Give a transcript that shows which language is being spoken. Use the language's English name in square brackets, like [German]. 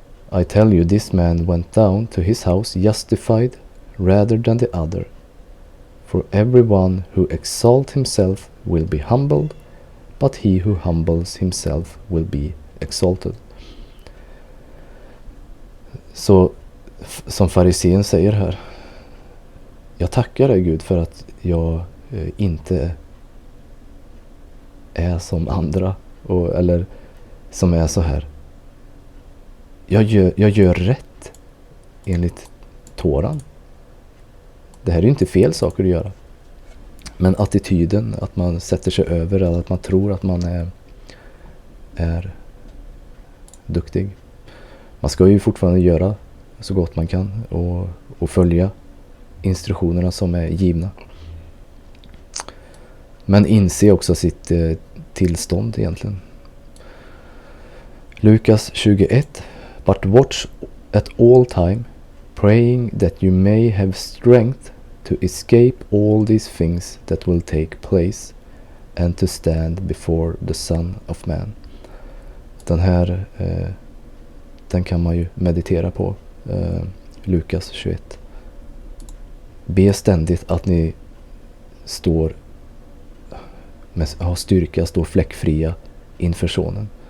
[English] I tell you, this man went down to his house justified rather than the other. For everyone who exalts himself will be humbled, but he who humbles himself will be exalted. [Swedish] Så som farisén säger här, jag tackar dig Gud för att jag inte är som andra, eller som är så här. Jag gör rätt enligt Toran. Det här är ju inte fel saker att göra. Men attityden, att man sätter sig över, eller att man tror att man är duktig. Man ska ju fortfarande göra så gott man kan och följa instruktionerna som är givna. Men inse också sitt tillstånd egentligen. Lukas 21. [English] But watch at all time, praying that you may have strength to escape all these things that will take place, and to stand before the Son of Man. [Swedish] Den här den kan man ju meditera på. Lukas 21. Be ständigt att ni har styrka, står fläckfria inför sonen.